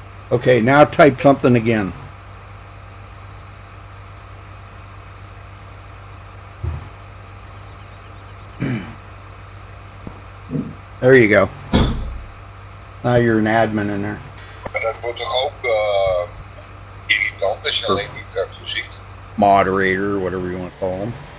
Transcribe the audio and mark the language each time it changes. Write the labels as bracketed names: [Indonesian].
[English] Okay, now type something again. There you go. Now you're an admin in there. [Dutch] Maar dat wordt toch ook irritant als je alleen niet zo ziet. [English] Moderator, whatever you want to call him.